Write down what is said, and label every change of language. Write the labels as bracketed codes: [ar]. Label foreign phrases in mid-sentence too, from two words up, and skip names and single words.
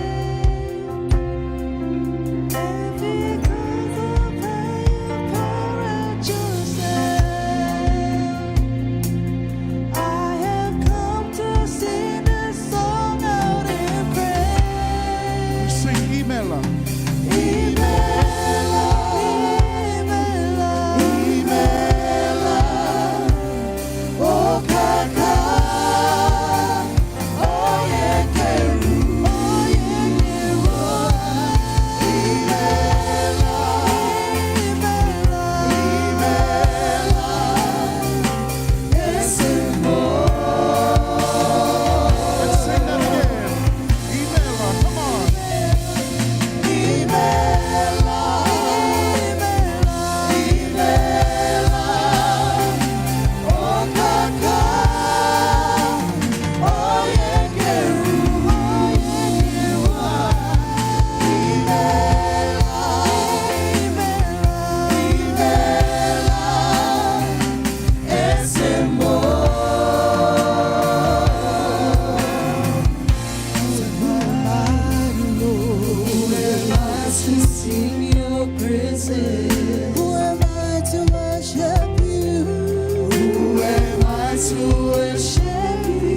[en] And because of how you pour out yourself, I have come to sing this song out in praise. Sing Imela. [ig] Imela, Imela, Imela, oh kaka, oh yekeru, Imela, Imela, Imela, esimo. [en] Let's sing that again. Imela, come on. [ig] Imela, Imela, oh kaka, oh yekeru, Imela, esimo. [en] To sing your praises. Who am I to worship you? Who am I to worship you?